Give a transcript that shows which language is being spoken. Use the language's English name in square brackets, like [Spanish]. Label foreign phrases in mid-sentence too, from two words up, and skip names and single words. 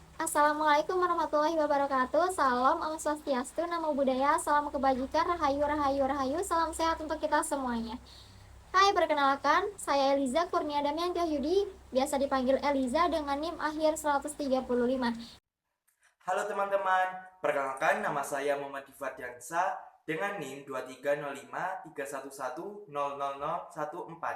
[Arabic] السلام عليكم ورحمة الله وبركاته. [Indonesian] Salam [Sanskrit] Om Swastiastu, [Pali] Namo Buddhaya, [Indonesian] salam kebajikan, rahayu, rahayu, rahayu, salam sehat untuk kita semuanya. Hai, perkenalkan, saya Eliza Kurnia Damian Cahyudi, biasa dipanggil Eliza dengan NIM akhir 135. Halo teman-teman, perkenalkan nama saya Muhammad Difadyansa dengan NIM 230531100014.